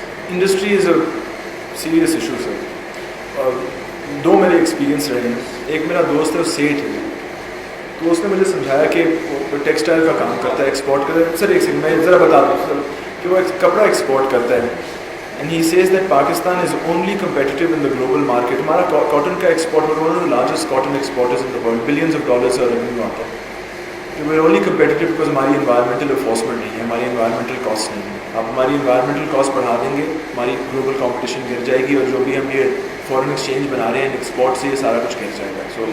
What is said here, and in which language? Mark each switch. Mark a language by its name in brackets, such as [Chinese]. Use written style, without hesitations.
[English] Industry is a serious issue sir. [Urdu] اور دو میرے experience رہے ہیں. ایک میرا دوست ہے, وہ سیٹھ ہے, تو اس نے مجھے سمجھایا کہ وہ ٹیکسٹائل کا کام کرتا ہے, ایکسپورٹ کرتا ہے. سر ایک سیکنڈ میں ذرا بتا دوں سر کہ وہ کپڑا ایکسپورٹ کرتا ہے. [English] And he says that Pakistan is only competitive in the global market. [Urdu] ہمارا کاٹن کا export, [English] one of the largest cotton exporters in the world, billions of dollars [Urdu] کا ریونیو آتا ہے. کہ [English] we are only competitive because [Urdu] ہماری environmental enforcement نہیں ہے, ہماری انوائرمنٹل کاسٹ نہیں ہے. آپ ہماری انوائرمنٹل کاسٹ بڑھا دیں گے, ہماری گلوبل کمپٹیشن گر جائے گی, اور جو بھی ہم یہ فارن ایکسچینج بنا رہے ہیں ایکسپورٹ سے, یہ سارا کچھ گر جائے گا.